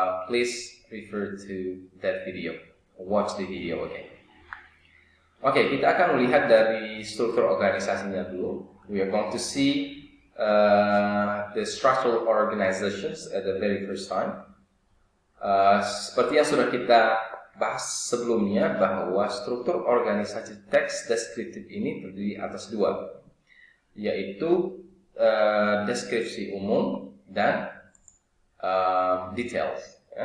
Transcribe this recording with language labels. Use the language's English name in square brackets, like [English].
[English] Please refer to that video, or watch the video again. [Indonesian] Kita akan melihat dari struktur organisasinya dulu. [English] We are going to see the structural organizations at the very first time. [Indonesian] Seperti yang sudah kita bahas sebelumnya, bahwa struktur organisasi teks deskriptif ini terdiri atas 2, yaitu deskripsi umum dan details.